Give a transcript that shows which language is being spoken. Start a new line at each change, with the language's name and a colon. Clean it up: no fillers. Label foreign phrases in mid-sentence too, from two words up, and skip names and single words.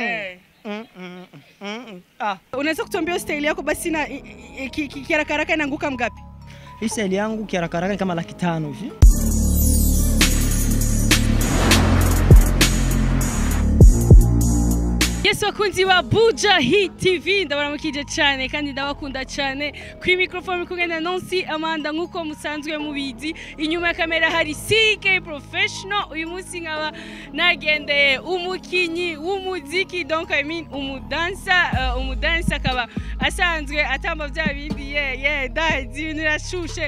Swahili: Unaweza kutuambia style yako basi na kiharaka haraka inaanguka ngapi? Hii style yangu kiharaka haraka kama 500 hivi.
Rundi: Yes, wakunzi wa Buja Hit TV ndabaramukije cyane kandi ndabakunda cyane. Kuri microphone kumwe na Nancy Amanda nkuko musanzwe mubizi. Inyuma ya kamera hari CK Professional. Uyu munsi nkaba nagendeye umukinyi w'umuziki, donc
English: I mean
Rundi: umudansa akaba asanzwe atamba bya bindi dazi ibintu rashushe.